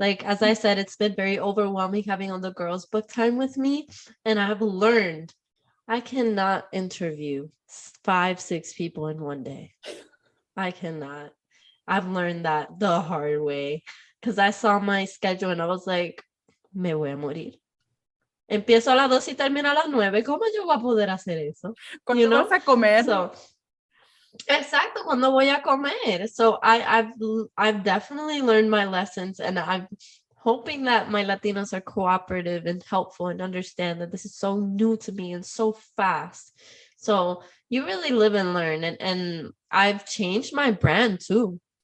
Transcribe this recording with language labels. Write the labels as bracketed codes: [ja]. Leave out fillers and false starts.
[en] Like as I said, it's been very overwhelming having all the girls book time with me, and I've learned I cannot interview 5, 6 people in one day. I cannot. I've learned that the hard way because I saw my schedule and I was like, [es] me voy a morir. Empiezo a las 2 y termino a las 9. ¿Cómo yo voy a poder hacer eso? [en] You [es] ¿Cuándo vas [en] know? [es] a comer? So, exacto, cuando voy a comer. [en] So I've definitely learned my lessons, and I'm hoping that my Latinos are cooperative and helpful and understand that this is so new to me and so fast. So you really live and learn, and I've changed my brand too.